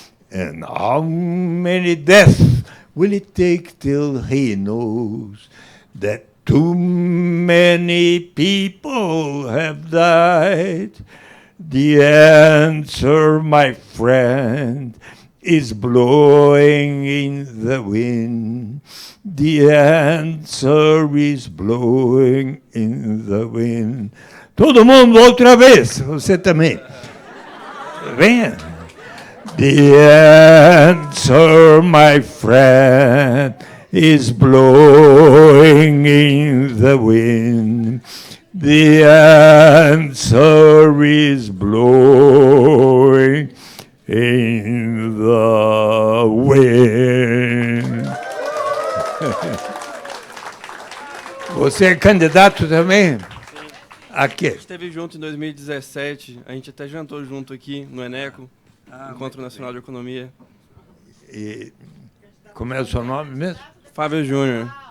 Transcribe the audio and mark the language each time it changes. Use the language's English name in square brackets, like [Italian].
[English] And how many deaths will it take till he knows that too many people have died? The answer, my friend, is blowing in the wind. The answer is blowing in the wind. [Portuguese] Todo mundo outra vez, você também. Venha. [English] The answer, my friend, is blowing in the wind. The answer is blowing in the wind. [Portuguese] Você é candidato também? Aqui. A gente esteve junto em 2017, a gente até jantou junto aqui no Eneco, Encontro Nacional de Economia. E como é o seu nome mesmo? Fábio Júnior.